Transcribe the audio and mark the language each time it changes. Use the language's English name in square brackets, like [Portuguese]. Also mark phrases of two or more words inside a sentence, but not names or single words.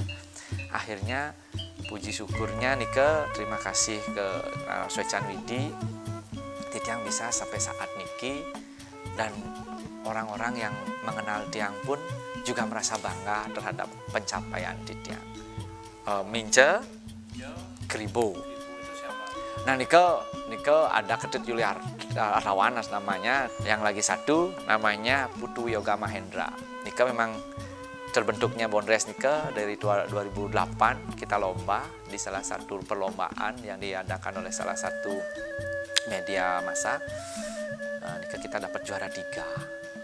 [Indonesian] Akhirnya puji syukurnya nike terima kasih ke Swecan Widi Tiang bisa sampai saat niki, dan orang-orang yang mengenal Tiang pun juga merasa bangga terhadap pencapaian Tiang. Mince Kribo. Nah Nike ada Ketut Yuliar Rawanas namanya, yang lagi satu namanya Putu Yoga Mahendra. Nike memang terbentuknya Bonres Nike dari 2008 kita lomba di salah satu perlombaan yang diadakan oleh salah satu media massa. Nike kita dapat juara 3.